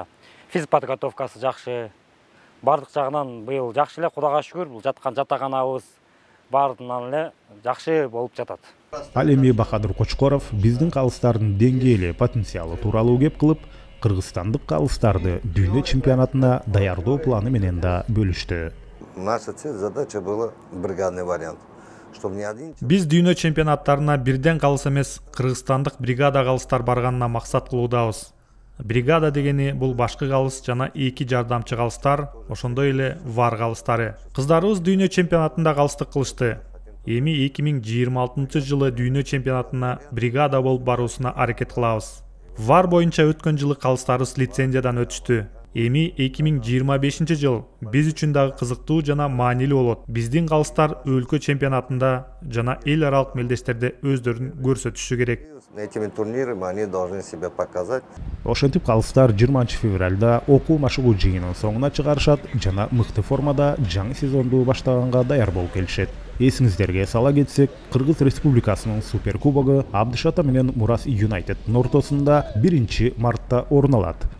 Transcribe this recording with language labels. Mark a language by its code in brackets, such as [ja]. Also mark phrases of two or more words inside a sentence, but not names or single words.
[ky] Физподготовкасы жакшы. Бардык жагынан быйыл жакшы эле, Кудайга шүгүр. Бул жаткан жатаканабыз бардынан эле жакшы болуп жатат. Ал эми Бахадыр Кочкоров биздин калыстардын деңгээли, потенциалы тууралуу кеп кылып, кыргызстандык калыстарды дүйнө чемпионатына даярдоо планы менен да бөлүштү. [ru] Наша цель, задача была бригадный вариант. Чтобы не один... [ky] Биз дүйнө чемпионаттарына бирден калыс эмес, кыргызстандык бригада калыстар барганына максат кылуудабыз. Бригада дегени бул башкы калыс жана 2 жардамчы калыстар, ошондой эле VAR калыстары. Кыздарыбыз дүйнө чемпионатында калыстык кылышты. Эми 2026 жылы дүйнө чемпионатына бригада болуп баруусуна аракет кылабыз. VAR боюнча өткөн жылы калыстарыбыз лицензиядан өтүштү. Эми 2025 жыл биз үчүн дагы кызыктуу жана маанилүү болот. Биздин калыстар өлкө чемпионатында жана эл аралык мелдештерде өздөрүн көрсөтүшү керек. [ru] Этими турнирами они должны себя показать. [ky] Ошентип калыстар 20 февралда окуу машыгуу жыйынын соңуна чыгарышат жана мыкты формада жаңы сезонду баштаганга даяр болуп келишет. Эсиңиздерге сала кетсек, Кыргыз Республикасынын суперкубогу Абдышата менен Мурас Юнайтеддин ортосунда 1 мартта орун алат.